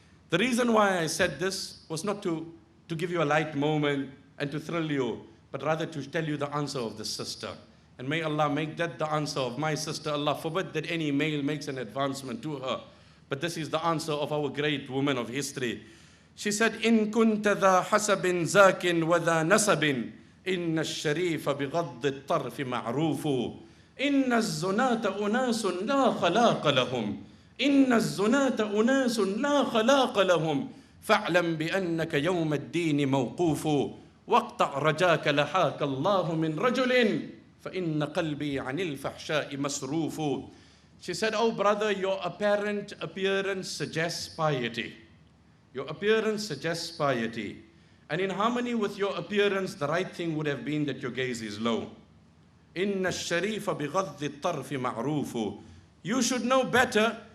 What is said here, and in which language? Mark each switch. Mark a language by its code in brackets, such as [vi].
[en] The reason why I said this was not to give you a light moment and to thrill you, but rather to tell you the answer of the sister. And may Allah make that the answer of my sister. Allah forbid that any male makes an advancement to her. But this is the answer of our great woman of history. She said, [ar] إن كنت ذا حسب زاك وذا نسب إن الشريف بغض الطرف معروف إن الزناة أناس لا خلاق لهم إن الزناة أناس لا خلاق لهم فاعلم بأنك يوم الدين موقوف واقطع رجاك لحاك الله من رجل فإن قلبي عن الفحشاء مسروف. [en] She said, oh brother, your apparent appearance suggests piety. Your appearance suggests piety. And in harmony with your appearance, the right thing would have been that your gaze is low. [ar] إِنَّ الشَّرِيفَ بِغَضِّ الطَّرْفِ مَعْرُوفُ. [en] You should know better.